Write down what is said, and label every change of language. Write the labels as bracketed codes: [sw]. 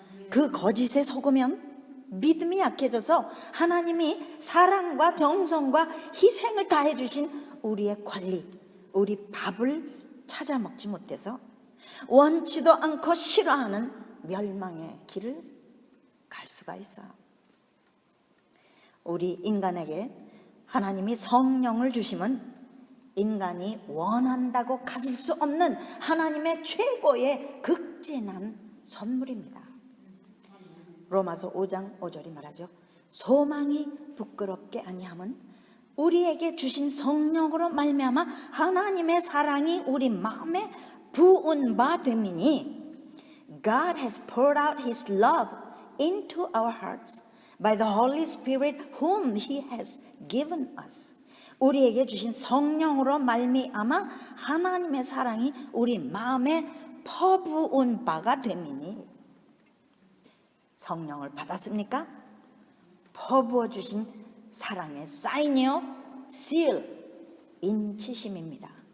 [ko] 그 거짓에 속으면 믿음이 약해져서 하나님이 사랑과 정성과 희생을 다해 주신 우리의 권리, 우리 밥을 찾아 먹지 못해서 원치도 않고 싫어하는 멸망의 길을 갈 수가 있어요. 우리 인간에게 하나님이 성령을 주심은 인간이 원한다고 가질 수 없는 하나님의 최고의 극진한 선물입니다. 로마서 5장 5절이 말하죠. 소망이 부끄럽게 아니함은 우리에게 주신 성령으로 말미암아 하나님의 사랑이 우리 마음에 부은 바 됨이니 [en] God has poured out His love into our hearts by the Holy Spirit whom He has given us. [ko] 우리에게 주신 성령으로 말미암아 하나님의 사랑이 우리 마음에 퍼부은 바가 됨이니 성령을 받았습니까? 퍼부어 주신 사랑의 사인이요, seal, 인치심입니다.